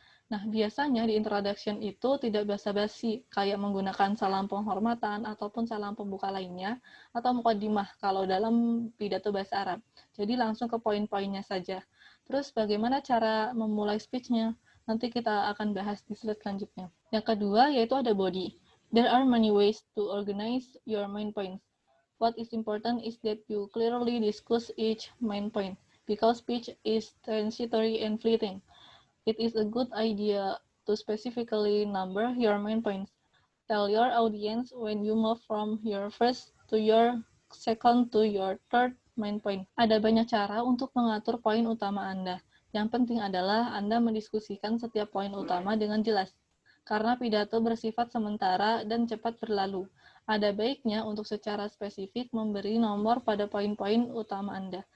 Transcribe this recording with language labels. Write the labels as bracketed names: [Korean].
[Indonesian] Nah, biasanya di introduction itu tidak basa-basi, kayak menggunakan salam penghormatan ataupun salam pembuka lainnya, atau muqaddimah kalau dalam pidato bahasa Arab. Jadi langsung ke poin-poinnya saja. Terus bagaimana cara memulai speech-nya? Nanti kita akan bahas di slide selanjutnya. Yang kedua yaitu ada body. [English] There are many ways to organize your main points. What is important is that you clearly discuss each main point, because speech is transitory and fleeting. It is a good idea to specifically number your main points. Tell your audience when you move from your first to your second to your third main point. [Indonesian] Ada banyak cara untuk mengatur poin utama Anda. Yang penting adalah Anda mendiskusikan setiap poin utama dengan jelas. Karena pidato bersifat sementara dan cepat berlalu. Ada baiknya untuk secara spesifik memberi nomor pada poin-poin utama Anda.